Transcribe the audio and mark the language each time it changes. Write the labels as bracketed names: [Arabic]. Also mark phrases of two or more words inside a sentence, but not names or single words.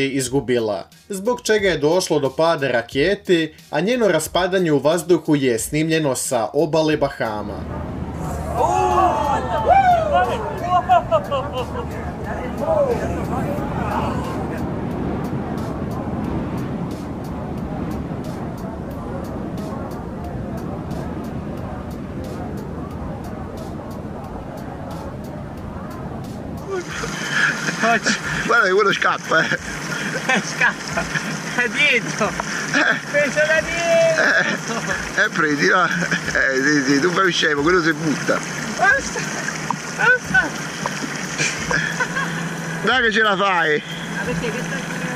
[Serbian] izgubila, zbog čega je došlo do pada rakete, a njeno raspadanje u vazduhu je snimljeno sa obale Bahama. [Italian] Guarda che quello scappa, Scappa, da dietro, preso da dietro. Prendi, no? Sì, tu fai scemo, quello si butta. Basta, basta. Dai che ce la fai! Ma perché che sta